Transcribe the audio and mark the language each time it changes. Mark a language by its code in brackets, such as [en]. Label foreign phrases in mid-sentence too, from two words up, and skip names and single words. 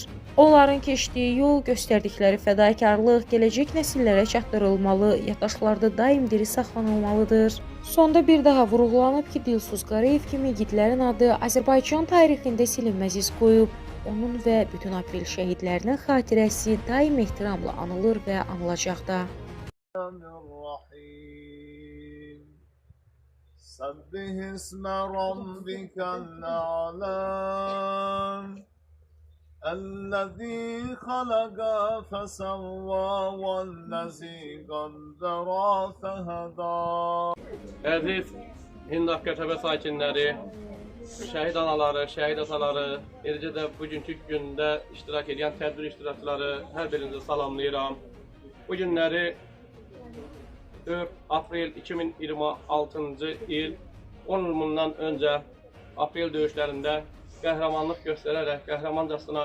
[az] Onların keçdiyi yol, göstərdikləri fədakarlıq gələcək nəsillərə çatdırılmalı, yaddaşlarda daim diri saxlanılmalıdır. Sonda bir daha vurğulanıb ki, Dilsuz Qarayev kimi igidlərin adı Azərbaycan tarixində silinməz iz qoyub. Onun və bütün aprel şəhidlərinin xatirəsi daim ehtiramla anılır və anılacaq da. [ar] سبح اسم ربك الأعلى الذي خلق فسوى والذي قدر فهدى. [az] Əziz Hindaq qəsəbə sakinləri, şəhid anaları, şəhid ataları, eləcə də bugünkü gündə iştirak edən tədbir iştirakçıları hər birinizi salamlayıram. Bu günləri 4 aprel 2026-cı il 10 il bundan öncə aprel döyüşlərində qəhrəmanlıq göstərərək qəhrəmancasına